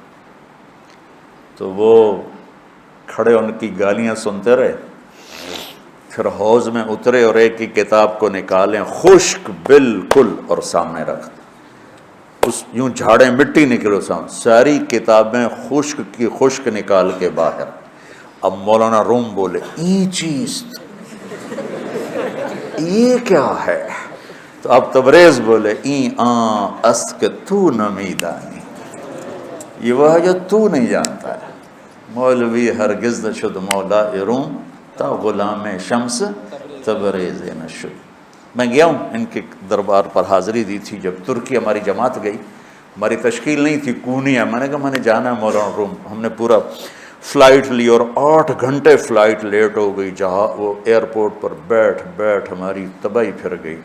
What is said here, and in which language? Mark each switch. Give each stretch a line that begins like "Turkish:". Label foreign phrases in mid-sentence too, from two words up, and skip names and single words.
Urdu: تو وہ کھڑے ان کی گالیاں سنتے رہے، پھر حوض میں اترے اور ایک کی کتاب کو نکالیں خشک بالکل اور سامنے رکھ دیں، اس یوں جھاڑیں مٹی نکلو سامنے، ساری کتابیں خشک کی خشک نکال کے باہر۔ اب مولانا روم بولے
Persian: این چیز،
Urdu: یہ کیا ہے؟ تو اب تبریز بولے
Persian: این آن است کہ تو نمیدانی،
Urdu: یہ وہ ہے جو تو نہیں جانتا ہے۔
Persian: مولوی ہرگز نہ شد مولا روم تا غلام شمس تبریز نشد۔
Urdu: میں گیا ہوں ان کے دربار پر، حاضری دی تھی جب ترکی ہماری جماعت گئی، ہماری تشکیل نہیں تھی، کونیا، میں نے کہا میں نے جانا ہے مولانا روم۔ ہم نے پورا فلائٹ لی اور 8 گھنٹے فلائٹ لیٹ ہو گئی، جہاں وہ ایئرپورٹ پر بیٹھ ہماری تباہی پھر گئی۔